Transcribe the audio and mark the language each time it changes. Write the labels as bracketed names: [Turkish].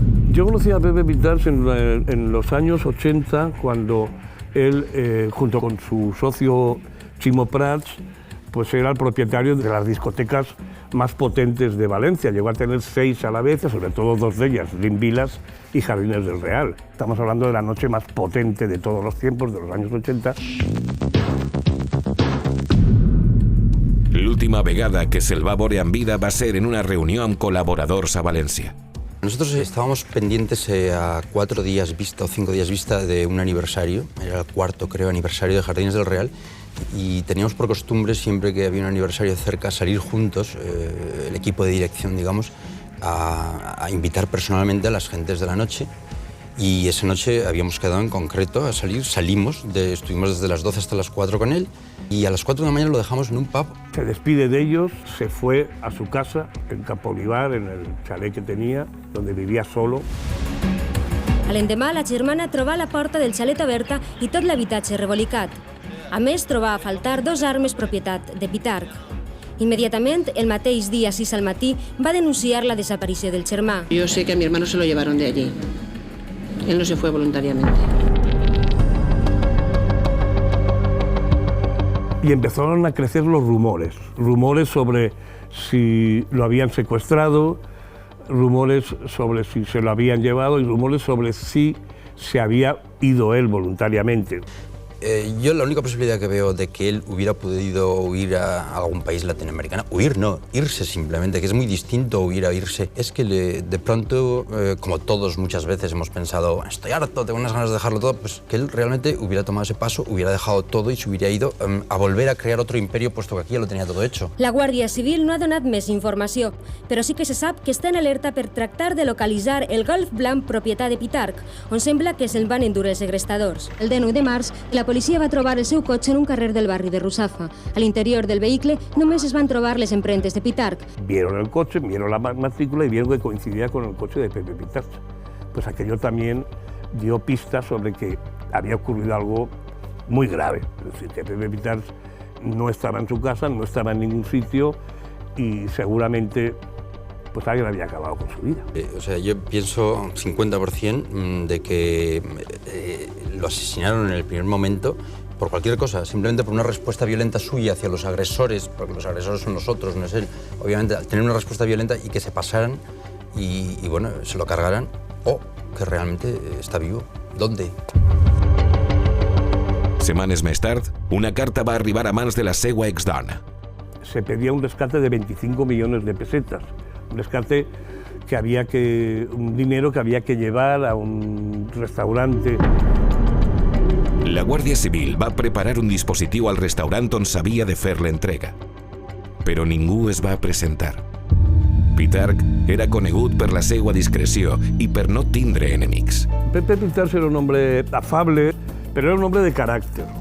[Spanish] Yo conocí a Pepe Pitarch en los años 80, cuando él, junto con su socio Chimo Prats, pues era el propietario de las discotecas más potentes de Valencia. Llegó a tener 6 a la vez, sobre todo 2 de ellas, Limvilas y Jardines del Real. Estamos hablando de la noche más potente de todos los tiempos, de los años 80. [Catalan] L'última vegada que se'l va veure en vida va ser en una reunió amb col·laboradors a València. [Spanish] Nosotros estábamos pendientes a 4 días vista o 5 días vista de un aniversario, era el 4º, creo, aniversario de Jardines del Real, y teníamos por costumbre, siempre que había un aniversario cerca, salir juntos, el equipo de dirección, digamos, a invitar personalmente a las gentes de la noche. Y esa noche habíamos quedado en concreto a salir, estuvimos desde las 12 hasta las 4 con él, y a las 4 de la mañana lo dejamos en un pub. Se despide de ellos, se fue a su casa, en Campo Olivar, en el chalet que tenía, donde vivía solo. [Catalan] A l'endemà, la germana trobà la porta del xalet oberta i tot l'habitatge rebolicat. A més, trobà a faltar 2 armes propietat de Pitarch. Immediatament, el mateix dia 6 al matí, va denunciar la desaparició del germà. [Spanish] Yo sé que a mi hermano se lo llevaron de allí. Él no se fue voluntariamente. Y empezaron a crecer los rumores sobre si lo habían secuestrado, rumores sobre si se lo habían llevado y rumores sobre si se había ido él voluntariamente. Yo la única posibilidad que veo de que él hubiera podido huir a algún país latinoamericano, huir no, irse simplemente, que es muy distinto huir a irse, es que de pronto, como todos muchas veces hemos pensado, estoy harto, tengo unas ganas de dejarlo todo, pues que él realmente hubiera tomado ese paso, hubiera dejado todo y se hubiera ido a volver a crear otro imperio, puesto que aquí ya lo tenía todo hecho. [Catalan] La Guàrdia Civil no ha donat més informació, però sí que se sap que està en alerta per tractar de localitzar el Golf blanc propietat de Pitarch, on sembla que se'l van endur els segrestadors. El 19 de març, la policia va trobar el seu cotxe en un carrer del barri de Russafa. A l'interior del vehicle només es van trobar les empremtes de Pitarch. [Spanish] Vieron el coche, vieron la matrícula y vieron que coincidía con el coche de Pepe Pitarch. Pues aquello también dio pistas sobre que había ocurrido algo muy grave. Es decir, que Pepe Pitarch no estaba en su casa, no estaba en ningún sitio y seguramente pues alguien había acabado con su vida. O sea, yo pienso 50% de que lo asesinaron en el primer momento por cualquier cosa, simplemente por una respuesta violenta suya hacia los agresores, porque los agresores son nosotros, no es él. Obviamente, al tener una respuesta violenta y que se pasaran y bueno, se lo cargaran, o que realmente está vivo. ¿Dónde? [Catalan] Setmanes més tard, una carta va arribar a mans de la seva exdona. [Spanish] Se pedía un rescate de 25 millones de pesetas. Un rescate un dinero que había que llevar a un restaurante. [Catalan] La Guàrdia Civil va preparar un dispositiu al restaurant on s'havia de fer l'entrega. Però ningú es va presentar. Pitarch era conegut per la seva discreció i per no tindre enemics. [Spanish] Pepe Pitarch era un hombre afable, pero era un hombre de carácter.